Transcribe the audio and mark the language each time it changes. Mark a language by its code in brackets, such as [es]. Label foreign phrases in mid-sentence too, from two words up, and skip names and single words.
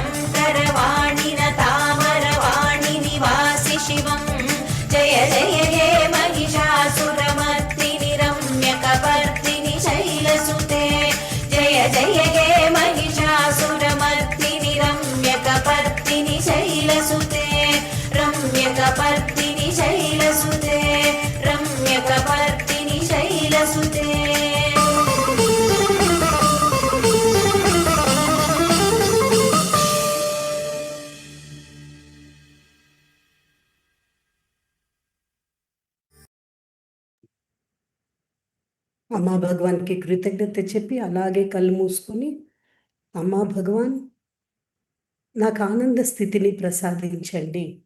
[sa] करवाणि न तामरवाणि निवासि शिवम् जय जय हे महिषासुरमर्दिनि रम्यकपर्दिनि शैलसुते जय जय हे महिषासुरमर्दिनि रम्यकपर्दिनि शैलसुते रम्यकपर्दिनि शैलसुते रम्यकपर्दिनि शैलसुते [te] అమ్మా భగవాన్కి కృతజ్ఞత చెప్పి అలాగే కళ్ళు మూసుకొని, అమ్మా భగవాన్ నాకు ఆనంద స్థితిని ప్రసాదించండి,